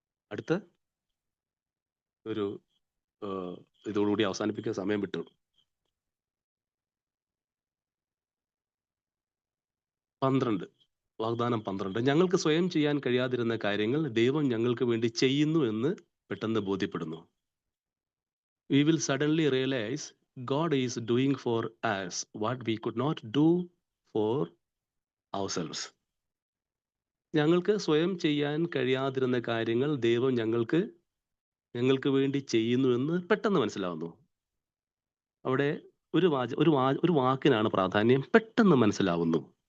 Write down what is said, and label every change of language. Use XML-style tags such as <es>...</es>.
<ml>അടുത്ത ഒരു ഇതോടുകൂടി അവസാനിപ്പിക്കാൻ സമയം വിട്ടു. 12 വാഗ്ദാനം 12. ഞങ്ങൾക്ക് സ്വയം ചെയ്യാൻ കഴിയാതിരുന്ന കാര്യങ്ങൾ ദൈവം ഞങ്ങൾക്ക് വേണ്ടി ചെയ്യുന്നു എന്ന് പെട്ടെന്ന് ബോധ്യപ്പെടുന്നു.</ml> <en>We will suddenly realize God is doing for us what we could not do for ourselves.</en> <ml>ഞങ്ങൾക്ക് സ്വയം ചെയ്യാൻ കഴിയാതിരുന്ന കാര്യങ്ങൾ ദൈവം ഞങ്ങൾക്ക് വേണ്ടി ചെയ്യുന്നു എന്ന് പെട്ടെന്ന് മനസ്സിലാവുന്നു. അവിടെ ഒരു വാക്കിനാണ് പ്രാധാന്യം, പെട്ടെന്ന് മനസ്സിലാവുന്നു.</ml>